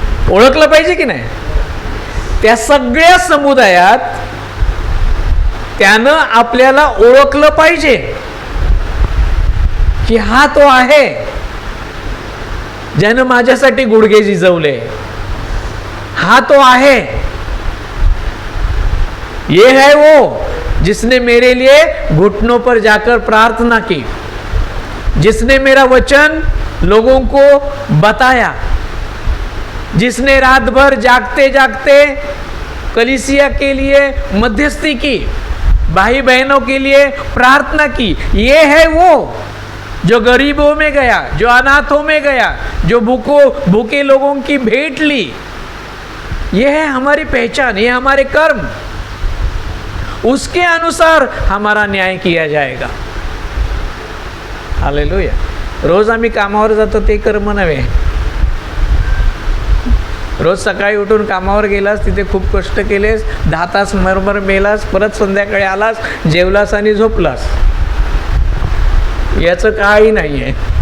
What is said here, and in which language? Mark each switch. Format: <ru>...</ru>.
<mr>ओळखलं पाहिजे की नाही. त्या सगळ्या समुदायात त्यानं आपल्याला ओळखलं पाहिजे की हा तो आहे ज्यानं माझ्यासाठी गुडघे झिजवले. हा तो आहे.</mr> <hi>ये है वो जिसने मेरे लिए घुटनों पर जाकर प्रार्थना की, जिसने मेरा वचन लोगों को बताया, जिसने रात भर जागते जागते कलीसिया के लिए मध्यस्थी की, भाई बहनों के लिए प्रार्थना की. ये है वो जो गरीबों में गया, जो अनाथों में गया, जो भूखे लोगों की भेंट ली. ये है हमारी पहचान, ये हमारे कर्म. उसके अनुसार हमारा न्याय किया जाएगा. हालेलुया.</hi> <mr>रोज आम्ही कामावर जातो ते कर्म नव्हे. रोज सकाळी उठून कामावर गेलास, तिथे खूप कष्ट केलेस, 10 तास मरमर मेलास, परत संध्याकाळी आलास, जेवलास आणि झोपलास, याचं काही नाही आहे.</mr>